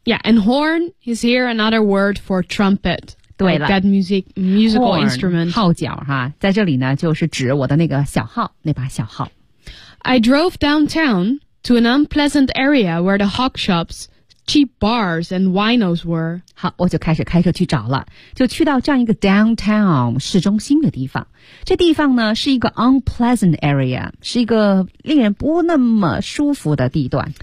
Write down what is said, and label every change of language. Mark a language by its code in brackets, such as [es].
[en] Yeah, and horn is here another word for trumpet. [zh] 对了 [en] that musical instrument. [zh] 号角哈，在这里呢就是指我的那个小号，那把小号。 [en] I drove downtown to an unpleasant area where the hawk shops, cheap bars, and winos were. [zh] 好，我就开始开车去找了，就去到这样一个 downtown, 市中心的地方。这地方呢是一个 [en] unpleasant area, [zh] 是一个令人不那么舒服的地段。